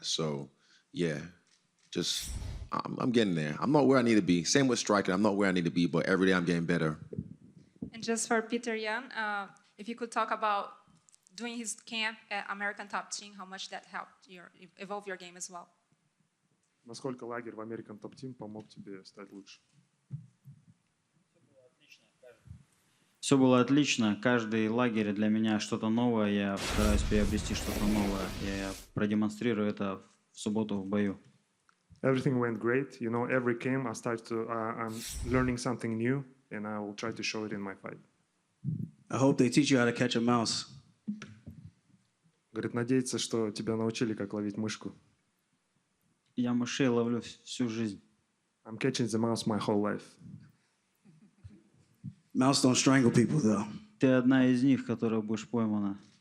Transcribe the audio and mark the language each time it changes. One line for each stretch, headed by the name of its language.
English: So yeah, just I'm getting there. I'm not where I need to be. Same with striking. I'm not where I need to be, but every day I'm getting better. And just for Peter Yan, if you could talk about doing his camp at American Top Team, how much that helped evolve your game as well.
Russian: Насколько лагерь в American Top Team помог тебе стать лучше? Все было отлично. Каждый лагерь для меня что-то новое. Я стараюсь приобрести что-то новое. Я продемонстрирую это в субботу в бою.
English: Everything went great. You know, every camp I'm learning something new, and I will try to show it in my fight. I hope they teach you how to catch a mouse.
Russian: Говорит, надеется, что тебя научили, как ловить мышку. Я мышей ловлю всю жизнь.
English: I'm catching the mouse my whole life. Mouse don't strangle people, though.
Russian: Ты одна из них, которая будешь поймана.